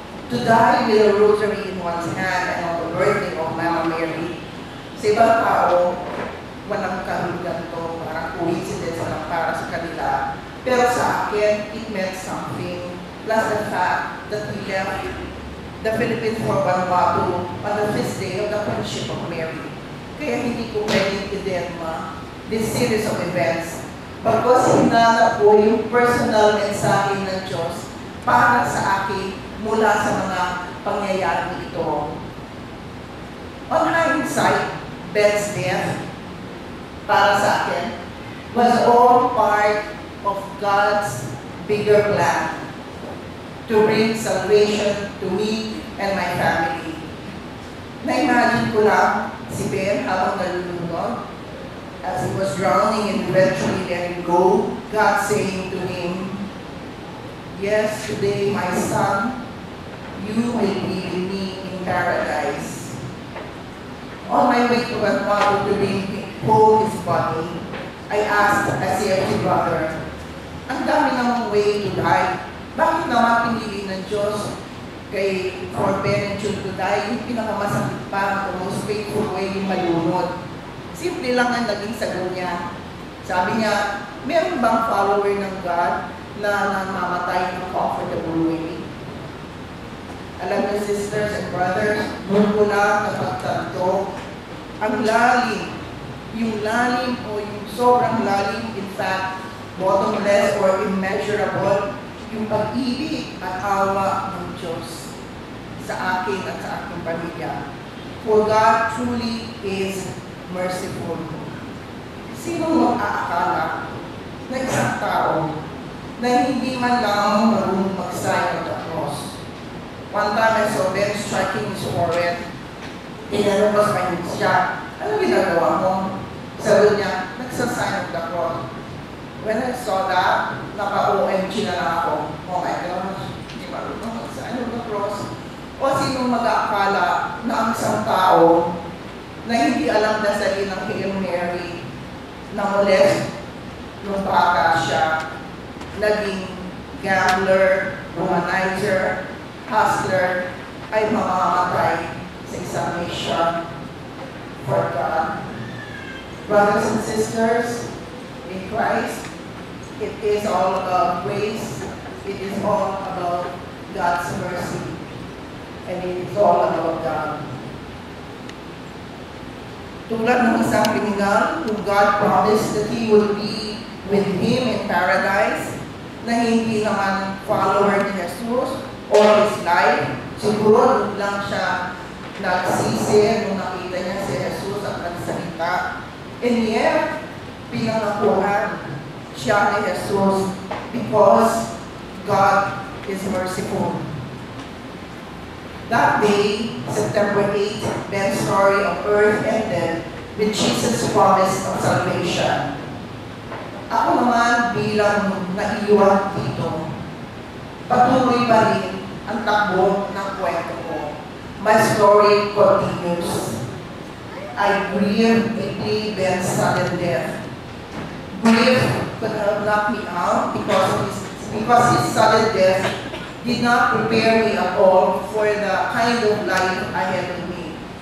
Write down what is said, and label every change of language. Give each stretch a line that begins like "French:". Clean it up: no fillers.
English: To die with a rosary in one's hand and on the birthday of Mama Mary,
Filipino: sa ibang tao, walang kahulugan to, parang coincidence lang para sa kanila. Pero sa akin,
English: it meant something. Plus the fact that we left the Philippines for Vanuatu on the feast day of the Friendship of Mary.
Filipino: Kaya hindi ko pwedeng i-derma
English: this series of events.
Filipino: Pagkos hinanap ko yung personal mensahe ng Diyos para sa akin mula sa mga pangyayari ito.
English: On hindsight, Ben's death,
Filipino: para sa akin,
English: was all part of God's bigger plan to bring salvation to me and my family.
Filipino: Na-imagine ko lang si Ben habang nalulunod,
English: as he was drowning and eventually letting go, God saying to him, yes, today, my son, you will be with me in paradise. On my way to Vanuatu to bring home his body, I asked a CFC brother,
Filipino: ang dami namang
English: way to die.
Filipino: Bakit naman pinili ng Diyos kay
English: for Ben and June to die,
Filipino: yung pinakamasakit pa,
English: the most painful way,
Filipino: yung malunod? Simple lang ang naging sagot niya. Sabi niya, meron bang follower ng God na namamatay ng comfortable way? Alam niyo,
English: sisters and brothers,
Filipino: doon ko lang napagtanto, ang lalim, yung lalim o yung sobrang lalim,
English: in fact, bottomless or immeasurable,
Filipino: yung pag-ibig at awa ng Diyos sa akin at sa aking pamilya.
English: For God truly is merciful.
Filipino: Sino mag-aakala na isang tao na hindi man lang marunong mag-sign of the cross?
English: One time I saw Ben striking his forehead.
Filipino: Tinanong ko sa kanya siya, ano ginagawa mo? Sabi niya, nagsasign of the cross.
English: When I saw that,
Filipino: naka-OMG na lang ako.
English: Oh my gosh,
Filipino: hindi marunong mag-sign of the cross. O sino mag-aakala na ang isang tao na hindi alam dasali ng Hail Mary, na molest nung bata siya, naging gambler, womanizer, hustler, ay mamamatay sa isang
English: mission for God. Brothers and sisters in Christ, it is all about grace, it is all about God's mercy, and it is all about God.
Filipino: Tulad ng isang kriminal,
English: whom God promised that He would be with him in paradise,
Filipino: na hindi naman
English: follower ni Jesus all his life.
Filipino: Siguro doon lang siya nagsisi nung nakita niya si Jesus at nagsalita.
English: And yet,
Filipino: pinangakuhan siya ni Jesus
English: because God is merciful. That day, September 8, Ben's story of earth ended with Jesus' promise of salvation.
Filipino: Ako naman bilang naiiwan dito, patuloy pa rin ang takbo ng kwento ko.
English: My story continues. I grieve deeply Ben's sudden death. Grief could have knocked me out because his sudden death did not prepare me at all for the kind of life ahead of me.